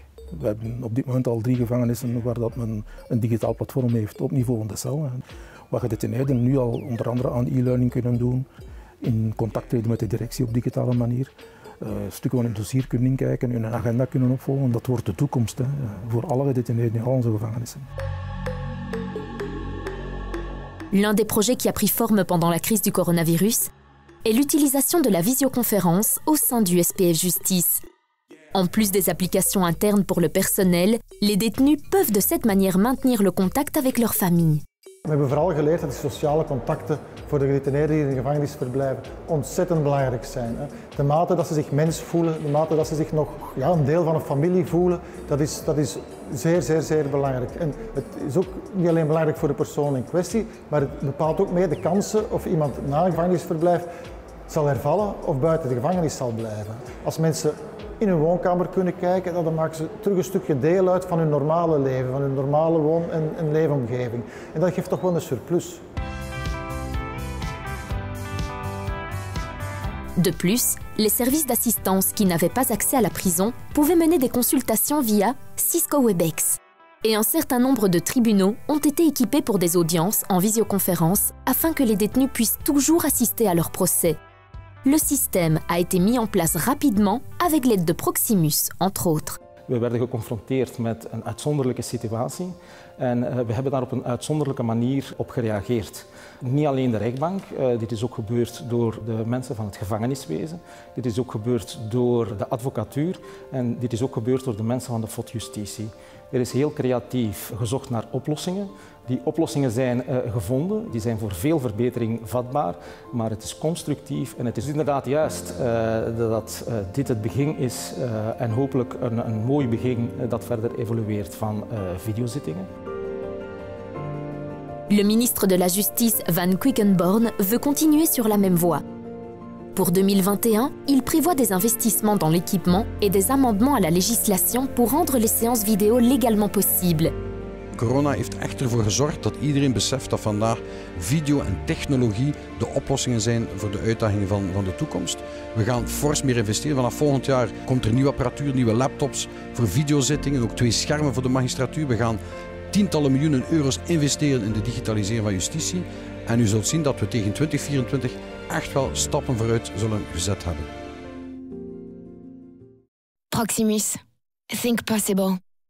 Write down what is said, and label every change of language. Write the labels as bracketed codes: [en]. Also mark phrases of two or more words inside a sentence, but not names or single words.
[nl] We hebben op dit moment al 3 gevangenissen waar dat men een digitaal platform heeft op niveau van de cel. Waar gedetineerden nu al onder andere aan e-learning kunnen doen, in contact treden met de directie op digitale manier, stukken van hun dossier kunnen inkijken, hun agenda kunnen opvolgen. Dat wordt de toekomst voor alle gedetineerden in al onze gevangenissen. [fr] L'un des projets qui a pris forme pendant la crise du coronavirus est l'utilisation de la visioconférence au sein du SPF Justice. En plus des applications internes pour le personnel, les détenus peuvent de cette manière maintenir le contact avec leur famille. [nl] We hebben vooral geleerd dat de sociale contacten voor de gedetineerden die in de gevangenis verblijven ontzettend belangrijk zijn. De mate dat ze zich mens voelen, de mate dat ze zich nog een deel van een familie voelen, dat is zeer belangrijk. En het is ook niet alleen belangrijk voor de persoon in kwestie, maar het bepaalt ook mee de kansen of iemand na een gevangenisverblijf zal hervallen of buiten de gevangenis zal blijven. Als mensen in hun woonkamer kunnen kijken, dan maken ze terug een stukje deel uit van hun normale leven, van hun normale woon- en leefomgeving. En dat geeft toch wel een surplus. [fr] De plus, les services d'assistance qui n'avaient pas accès à la prison pouvaient mener des consultations via Cisco Webex. Et un certain nombre de tribunaux ont été équipés pour des audiences en visioconférence afin que les détenus puissent toujours assister à leur procès. Le système a été mis en place rapidement avec l'aide de Proximus, entre autres. [nl] We werden geconfronteerd met een uitzonderlijke situatie En we hebben daar op een uitzonderlijke manier op gereageerd. Niet alleen de rechtbank, dit is ook gebeurd door de mensen van het gevangeniswezen. Dit is ook gebeurd door de advocatuur en dit is ook gebeurd door de mensen van de FOD-justitie. Er is heel creatief gezocht naar oplossingen. Die oplossingen zijn gevonden, die zijn voor veel verbetering vatbaar, maar het is constructief en het is inderdaad juist dat dit het begin is en hopelijk een mooi begin dat verder evolueert van videozittingen. [fr] Le ministre de la Justice, Van Quickenborne, veut continuer sur la même voie. Pour 2021, il prévoit des investissements dans l'équipement et des amendements à la législation pour rendre les séances vidéo légalement possibles. [nl] Corona heeft echt ervoor gezorgd dat iedereen beseft dat vandaag video en technologie de oplossingen zijn voor de uitdagingen van de toekomst. We gaan fors meer investeren. Vanaf volgend jaar komt er nieuwe apparatuur, nieuwe laptops voor videozittingen, ook 2 schermen voor de magistratuur. We gaan tientallen miljoenen euro's investeren in de digitalisering van justitie. En u zult zien dat we tegen 2024 echt wel stappen vooruit zullen gezet hebben. Proximus. [en] Think possible.